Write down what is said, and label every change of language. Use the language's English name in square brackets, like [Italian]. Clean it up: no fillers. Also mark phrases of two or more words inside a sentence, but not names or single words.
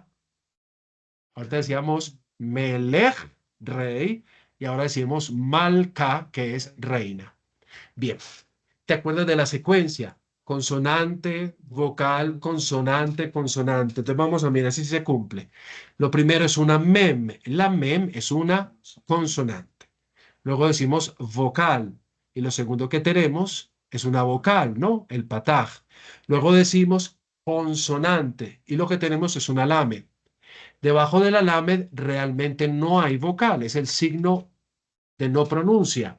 [Spanish] Ahorita decíamos Melech, rey, y ahora decimos Malca, que es reina. Bien, ¿te acuerdas de la secuencia? Consonante, vocal, consonante, consonante. Entonces vamos a mirar si se cumple. Lo primero es una mem. La mem es una consonante. Luego decimos vocal. Y lo segundo que tenemos es una vocal, ¿no? El pataj. Luego decimos consonante. Y lo que tenemos es una lame. Debajo de la lamed realmente no hay vocal, es el signo de no pronuncia.